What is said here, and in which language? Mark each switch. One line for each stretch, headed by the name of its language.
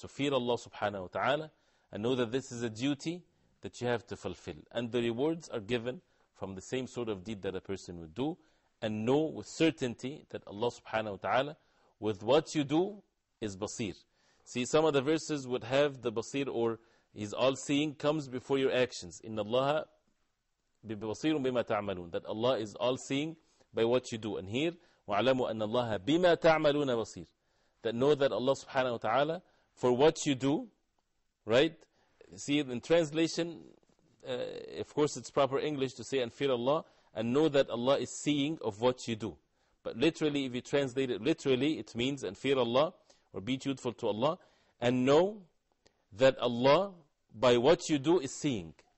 English: So fear Allah subhanahu wa ta'ala and know that this is a duty that you have to fulfill. And the rewards are given from the same sort of deed that a person would do. And know with certainty that Allah subhanahu wa ta'ala, with what you do, is basir. See, some of the verses would have the basir, or He's all-seeing, comes before your actions.
Arabic: Inna Allaha بِبَصِيرٌ بِمَا تَعْمَلُونَ.
English: That Allah is all-seeing by what you do. And here,
Arabic: وَعْلَمُوا أَنَّ اللَّهَ بِمَا تَعْمَلُونَ بَصِيرٌ.
English: That know that Allah subhanahu wa ta'ala, for what you do, right? See, in translation, of course it's proper English to say, and fear Allah, and know that Allah is seeing of what you do. But literally, if you translate it literally, it means, and fear Allah, or be truthful to Allah, and know that Allah, by what you do, is seeing.